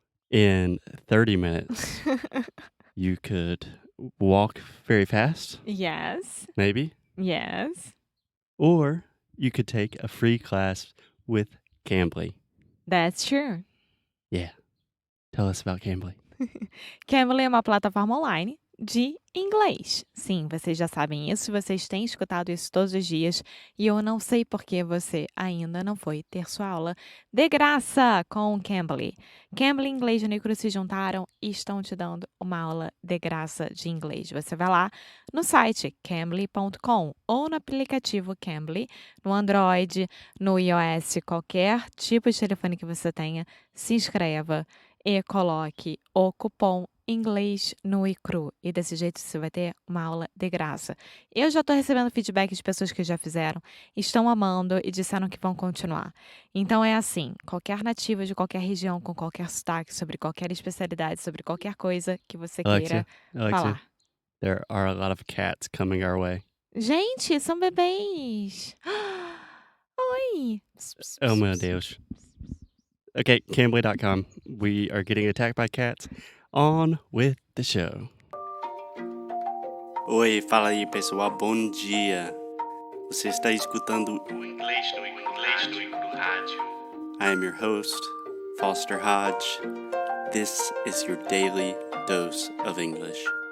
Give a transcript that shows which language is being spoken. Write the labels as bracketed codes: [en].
[en] In 30 minutes, you could walk very fast, Yes. maybe. Yes. Or you could take a free class with Cambly. That's true. Yeah. Tell us about Cambly. [pt] Cambly é uma plataforma online de inglês. Sim, vocês já sabem isso, vocês têm escutado isso todos os dias e eu não sei por que você ainda não foi ter sua aula de graça com o Cambly. Cambly e Inglês de Unicru se juntaram e estão te dando uma aula de graça de inglês. Você vai lá no site cambly.com ou no aplicativo Cambly, no Android, no iOS, qualquer tipo de telefone que você tenha, se inscreva e coloque o cupom Inglês no e cru. E desse jeito você vai ter uma aula de graça. Eu já estou recebendo feedback de pessoas que já fizeram, estão amando e disseram que vão continuar. Então é assim, qualquer nativa de qualquer região, com qualquer sotaque, sobre qualquer especialidade, sobre qualquer coisa que você queira [en] Alexia, [pt] falar. [en] there are a lot of cats coming our way. [pt] Gente, são bebês! Oi! Oh, meu Deus. Okay, Cambly.com. [en] We are getting attacked by cats. On with the show. [pt] Oi, fala aí, pessoal. Bom dia. Você está escutando o Inglês no Rádio. [en] I am your host, Foster Hodge. This is your daily dose of English.